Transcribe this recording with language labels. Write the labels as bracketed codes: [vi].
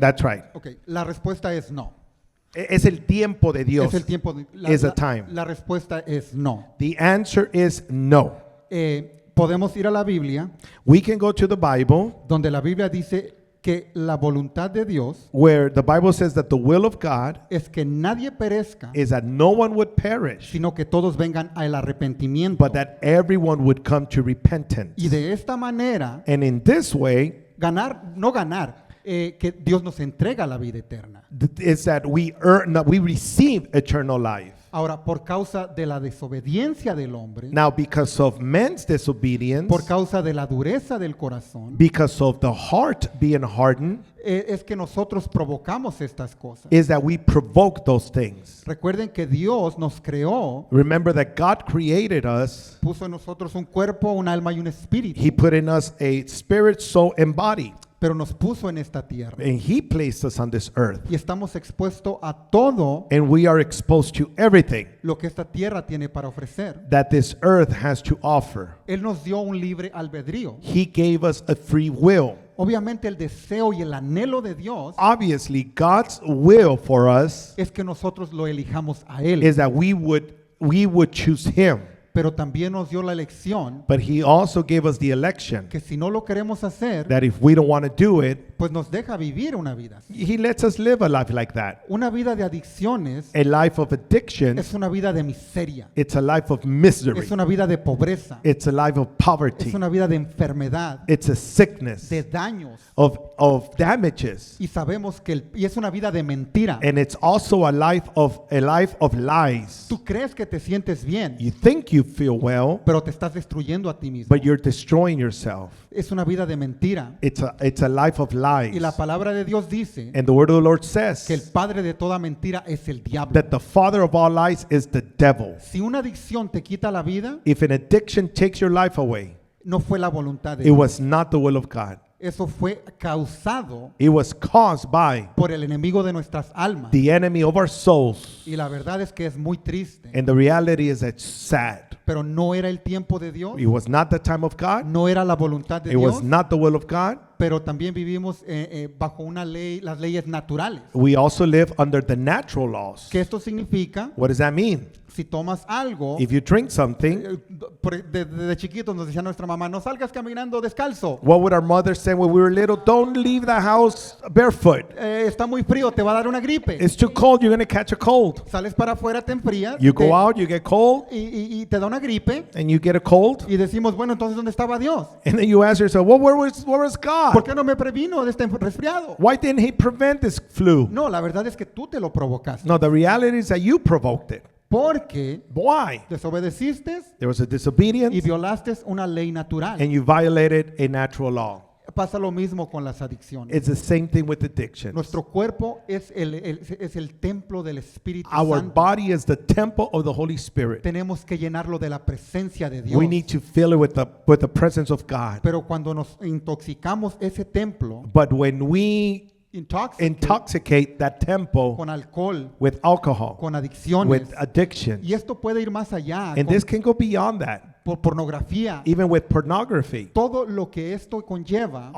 [en] That's right. [es] Okay, la respuesta es no. Es el tiempo de Dios. Es el tiempo de, [en] Is a time. [es] la respuesta es no. [en] The answer is no. [es] Podemos ir a la Biblia, [en] We can go to the Bible [es] donde la Biblia dice que la voluntad de Dios [en] where the Bible says that the will of God [es] es que nadie perezca, [en] is that no one would perish, [es] sino que todos vengan al arrepentimiento. [en] but that everyone would come to repentance. [es] Y de esta manera, [en] And in this way, [es] que Dios nos entrega la vida eterna. [en] is that we earn, that we receive eternal life. [es] Ahora, por causa de la desobediencia del hombre, [en] Now, because of man's disobedience, [es] por causa de la dureza del corazón, [en] because of the heart being hardened, [es] es que nosotros provocamos estas cosas. [en] is that we provoke those things. [es] Recuerden que Dios nos creó, [en] Remember that God created us. [es] puso en nosotros un cuerpo, un alma y un espíritu, [en] He put in us a spirit, soul, and body. [es] pero nos puso en esta tierra. [en] And He placed us on this earth. [es] Y estamos expuestos a todo [en] And we are exposed to everything [es] lo que esta tierra tiene para ofrecer. [en] that this earth has to offer. [es] Él nos dio un libre albedrío. [en] He gave us a free will. [es] Obviamente el deseo y el anhelo de Dios [en] Obviously, God's will for us [es] es que nosotros lo elijamos a Él. [en] is that we would choose Him. [es] Pero también nos dio la elección [en] But He also gave us the election [es] que si no lo queremos hacer, [en] that if we don't want to do it, [es] pues nos deja vivir una vida así. [en] He lets us live a life like that. [es] Una vida de adicciones [en] A life of addiction, [es] es una vida de miseria, [en] it's a life of misery. [es] es una vida de pobreza, [en] It's a life of poverty. [es] es una vida de enfermedad, [en] It's a sickness [es] de daños. [en] of damages. [es] Y sabemos que y es una vida de mentira. [en] And it's also a life of lies. [es] Tú crees que te sientes bien, [en] You think you feel well, [es] pero te estás destruyendo a ti mismo. [en] but you're destroying yourself. [es] Es una vida de mentira. [en] It's a life of lies. [es] Y la palabra de Dios dice [en] And the word of the Lord says [es] que el padre de toda mentira es el diablo. [en] that the father of all lies is the devil. [es] Si una adicción te quita la vida, [en] If an addiction takes your life away, [es] no fue la voluntad de [en] it [es] Dios. [en] was not the will of God. [es] Eso fue causado [en] It was caused by [es] por el enemigo de nuestras almas. [en] the enemy of our souls. [es] Y la verdad es que es muy triste. [en] And the reality is it's sad. [es] Pero no era el tiempo de Dios, [en] It was not the time of God. [es] no era la voluntad de [en] It [es] Dios, [en] was not the will of God. [es] pero también vivimos bajo una ley, las leyes naturales. [en] We also live under the natural laws. [es] Que esto significa, [en] What does that mean? [es] si tomas algo, [en] If you drink something, [es] desde chiquitos nos decía nuestra mamá, no salgas caminando descalzo. [en] what would our mother say when we were little? Don't leave the house barefoot. [es] Está muy frío, te va a dar una gripe. [en] It's too cold, you're going to catch a cold. [es] Sales para afuera, te enfrías [en] You go out, you get cold, [es] y te da una gripe. [en] and you get a cold. [es] Y decimos, bueno, entonces, ¿dónde estaba Dios? [en] And then you ask yourself, well, where was [es] ¿Por [en] God? [es] qué no me previno de este resfriado? [en] Why didn't He prevent this flu? [es] No, la verdad es que tú te lo provocaste. [en] No, the reality is that you provoked it. [es] Porque [en] Why? [es] desobedeciste [en] There was a [es] y [en] disobedience, [es] violaste una ley natural. [en] and you violated a natural law. [es] Pasa lo mismo con las adicciones. [en] It's the same thing with addictions. [es] Nuestro cuerpo es el templo del Espíritu [en] Our [es] Santo. [en] body is the temple of the Holy Spirit. [es] Tenemos que llenarlo de la presencia de Dios. [en] We need to fill it with the presence of God. [es] Pero cuando nos intoxicamos ese templo, [en] But when we intoxicate that temple [es] con alcohol, [en] with alcohol, [es] con adicciones, [en] with addiction, [es] y esto puede ir más allá, [en] and [es] con [en] this can go beyond that, [es] por pornografía, [en] even with pornography, [es] todo lo que esto conlleva